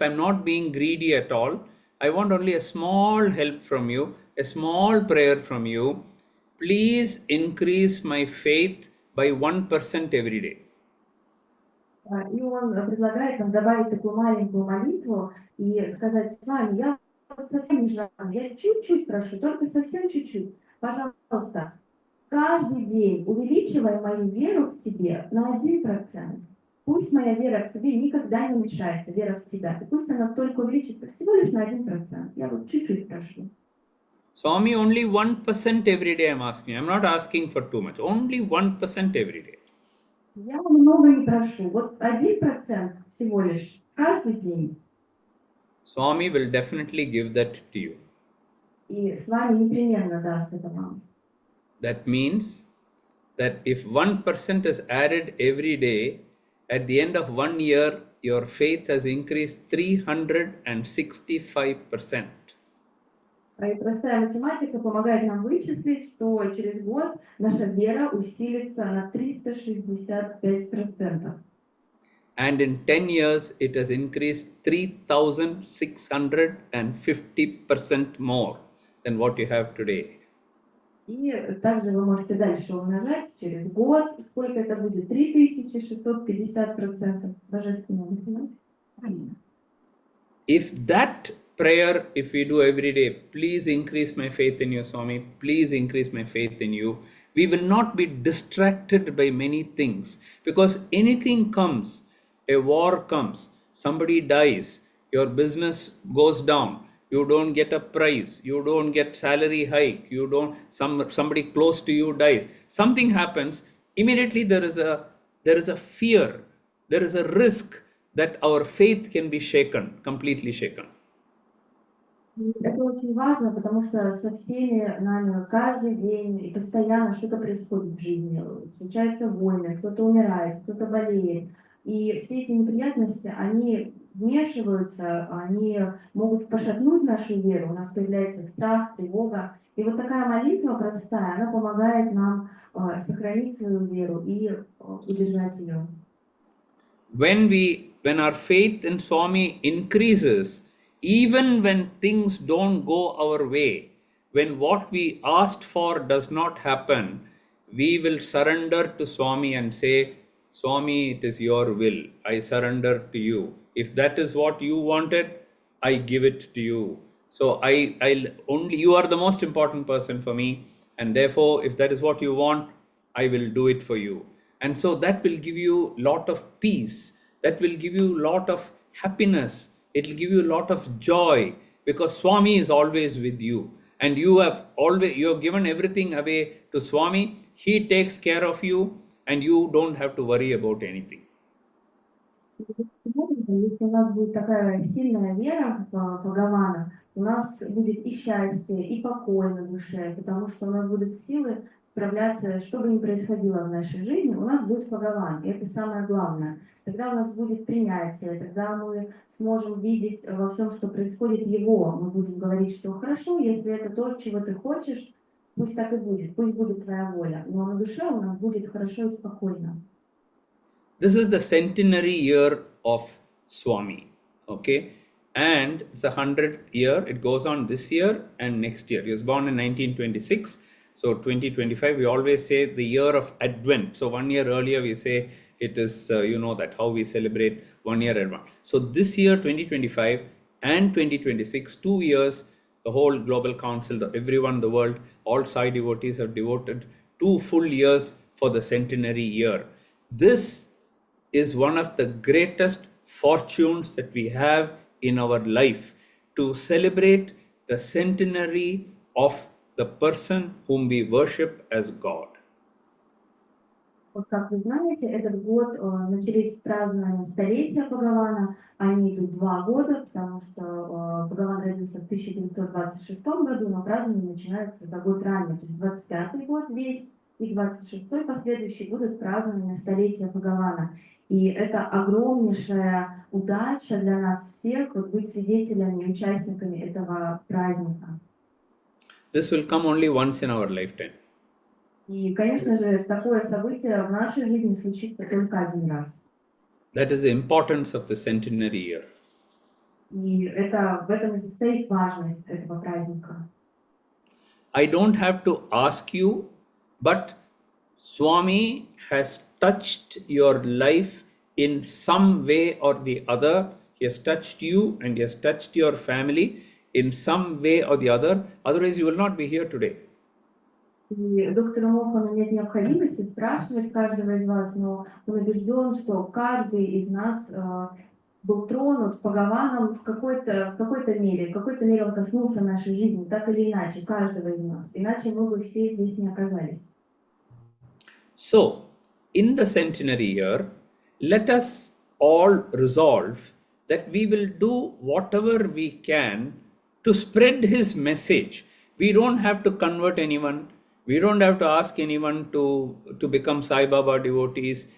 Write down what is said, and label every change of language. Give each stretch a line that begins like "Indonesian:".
English: I'm not being greedy at all. I want only a small help from you, a small prayer from you. Please increase my faith by 1% every day.
Russian: И он предлагает нам добавить такую маленькую молитву и сказать: с вами, я совсем не жадный, я чуть-чуть прошу, только совсем чуть-чуть. Пожалуйста, каждый день увеличивай мою веру в тебе на 1%. Пусть моя вера в тебе никогда не уменьшается, вера в тебя. И пусть она только увеличится всего лишь на 1%. Я вот чуть-чуть прошу.
English: Swami, only 1% every day I'm asking. I'm not asking for too much. Only 1% every day.
Russian: Я много не прошу. Вот 1% всего лишь каждый день.
English: Swami will definitely give that to you.
Russian: И с вами непременно даст это вам.
English: That means that if 1% is added every day, at the end of 1 year, your faith has increased 365%.
Russian: И простая математика помогает нам вычислить, что через год наша вера усилится на 365%.
English: And in 10 years, it has increased 3,650% more than what you have today.
Russian: И также вы можете дальше умножать через год. Сколько это будет? 3650%. Божественная математика.
English: If that prayer, if we do every day, please increase my faith in you, Swami, please increase my faith in you, we will not be distracted by many things, because anything comes, a war comes, somebody dies, your business goes down, you don't get a prize, you don't get salary hike, you don't, somebody close to you dies, something happens, immediately there is a fear, there is a risk that our faith can be shaken, completely shaken.
Russian: Это очень важно, потому что со всеми нами каждый день и постоянно что-то происходит в жизни. Случаются войны, кто-то умирает, кто-то болеет. И все эти неприятности, они вмешиваются, они могут пошатнуть нашу веру. У нас появляется страх, тревога. И вот такая молитва простая, она помогает нам сохранить свою веру и удержать ее.
English: When our faith in Swami increases, even when things don't go our way, when what we asked for does not happen, we will surrender to Swami and say, Swami, it is your will. I surrender to you. If that is what you wanted, I give it to you. So you are the most important person for me. And therefore, if that is what you want, I will do it for you. And so that will give you a lot of peace. That will give you a lot of happiness. It will give you a lot of joy, because Swami is always with you. And you have given everything away to Swami. He takes care of you and you don't have to worry about anything.
Russian: Если у нас будет такая сильная вера в Бхагавана, у нас будет и счастье, и покой на душе, потому что у нас будут силы справляться, что бы ни происходило в нашей жизни, у нас будет Бхагаван, и это самое главное. Тогда у нас будет принятие, тогда мы сможем видеть во всем, что происходит, Его. Мы будем говорить, что хорошо, если это то, чего ты хочешь, пусть так и будет, пусть будет твоя воля. Но на душе у нас будет хорошо и спокойно.
English: This is the centenary year of Swami, okay? And it's 100th year. It goes on this year and next year. He was born in 1926. So 2025, we always say the year of Advent. So 1 year earlier, we say it is, that how we celebrate 1 year advance. So this year, 2025 and 2026, 2 years, the whole global council, everyone in the world, all Sai devotees have devoted 2 full years for the centenary year. This is one of the greatest fortunes that we have in our life, to celebrate the centenary of the person whom we worship as God.
Russian: Вот как вы знаете, этот год начались празднования столетия Бхагавана. Они идут 2 года, потому что Бхагаван родился в 1926 году, но празднования начинаются за год ранее. То есть 25-й год весь и 26-й последующий будут празднованы столетия Бхагавана. И это огромнейшая удача для нас всех вот быть свидетелями и участниками этого праздника.
English: This will come only once in our lifetime.
Russian: И, конечно же, такое событие в нашей жизни случится только один раз.
English: That is the importance of the centenary year.
Russian: И в этом и состоит важность этого праздника.
English: I don't have to ask you, but Swami has touched your life in some way or the other. He has touched you and he has touched your family in some way or the other. Otherwise, you will not be here today.
Russian: И доктору Мохану нет необходимости спрашивать каждого из вас, но он убежден, что каждый из нас был тронут Бхагаваном в какой-то мере. В какой-то мере он коснулся нашей жизни, так или иначе, каждого из нас. Иначе мы бы все здесь не оказались.
English: So, in the centenary year, let us all resolve that we will do whatever we can to spread his message. We don't have to convert anyone. We don't have to ask anyone to become Sai Baba devotees.